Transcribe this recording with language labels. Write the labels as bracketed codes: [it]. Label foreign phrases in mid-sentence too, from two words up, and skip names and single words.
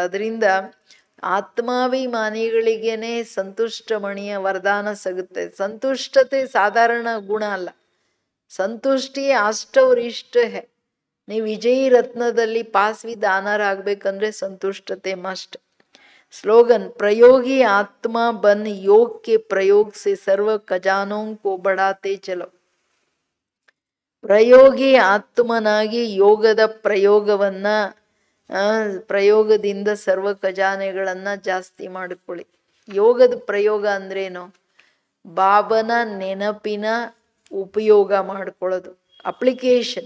[kn] ಅದರಿಂದ ಆತ್ಮಾಭಿಮಾನಿಗಳಿಗೇನೆ ಸಂತುಷ್ಟ ಮಣಿಯ ವರದಾನ ಸಿಗುತ್ತೆ. ಸಂತುಷ್ಟತೆ ಸಾಧಾರಣ ಗುಣ ಅಲ್ಲ, ಸಂತುಷ್ಟಿ ಅಷ್ಟೌರಿಷ್ಟ ಹೇ. ನೀವು ವಿಜಯಿ ರತ್ನದಲ್ಲಿ [en] pass with honour [kn] ಆಗ್ಬೇಕಂದ್ರೆ ಸಂತುಷ್ಟತೆ ಮಸ್ಟ್. [hi] स्लोगन, प्रयोगी आत्मा बन योग के प्रयोग से सर्व खजानों को बढ़ाते चलो. [kn] ಪ್ರಯೋಗಿ ಆತ್ಮನಾಗಿ ಯೋಗದ ಪ್ರಯೋಗದಿಂದ ಸರ್ವ ಖಜಾನೆಗಳನ್ನ ಜಾಸ್ತಿ ಮಾಡಿಕೊಳ್ಳಿ. ಯೋಗದ ಪ್ರಯೋಗ ಅಂದ್ರೇನು, ಬಾಬನ ನೆನಪಿನ ಉಪಯೋಗ ಮಾಡ್ಕೊಳ್ಳೋದು, ಅಪ್ಲಿಕೇಶನ್.